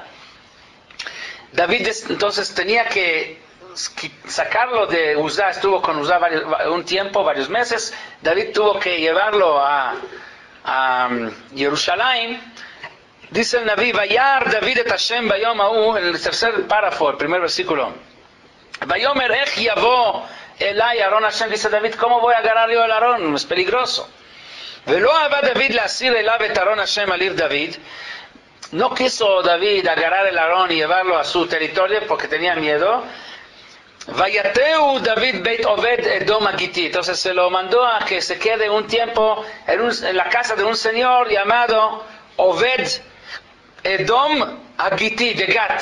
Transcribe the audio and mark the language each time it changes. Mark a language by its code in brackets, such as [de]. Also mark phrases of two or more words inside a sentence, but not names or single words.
[es] David entonces tenía que sacarlo de Uzá, estuvo con Uzá un tiempo, varios meses. David tuvo que llevarlo a Jerusalén. Dice el Naví, [he] וירא דוד את השם ביום ההוא, [es] en el tercer párrafo, el primer versículo. [he] ויאמר איך יבוא אלי ארון השם, [es] dice David, ¿cómo voy a agarrar yo el Aarón? Es peligroso. [he] ולא אבה דוד להסיר אליו את ארון השם על עיר דוד. [es] No quiso David agarrar el Aarón y llevarlo a su territorio porque tenía miedo. [he] ויטהו דוד בית עובד אדום הגתי. [es] Entonces se lo mandó a que se quede un tiempo en la casa de un señor llamado Oved Edom Agiti de Gat.